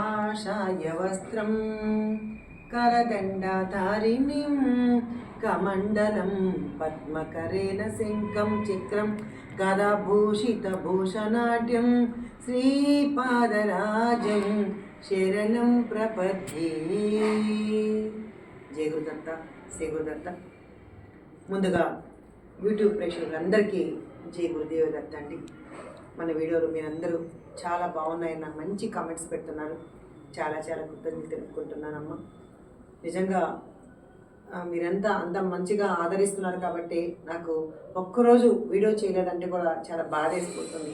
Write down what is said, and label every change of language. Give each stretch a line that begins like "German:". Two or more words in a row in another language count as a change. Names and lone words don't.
Sanskrit: కాషాయ వస్త్రం करदण्डाधारिणीं कमण्डलं पद्मकरेण शङ्खं चक्रं गदाभूषितभूषणाढ्यं श्रीपादराजं शरणं प्रपद्ये జయ గురుదత్త శ్రీ గురుదత్త.
Telugu: ముందుగా యూట్యూబ్ ప్రేక్షకులందరికీ జై గురుదేవదత్త అండి. మన వీడియోలు మీరందరూ చాలా బాగున్నాయన్న మంచి కామెంట్స్ పెడుతున్నారు. చాలా చాలా కృతజ్ఞతలు తెలుపుకుంటున్నానమ్మా. నిజంగా మీరంతా అంత మంచిగా ఆదరిస్తున్నారు కాబట్టి నాకు ఒక్కరోజు వీడియో చేయలేదంటే కూడా చాలా బాధ వేసిపోతుంది.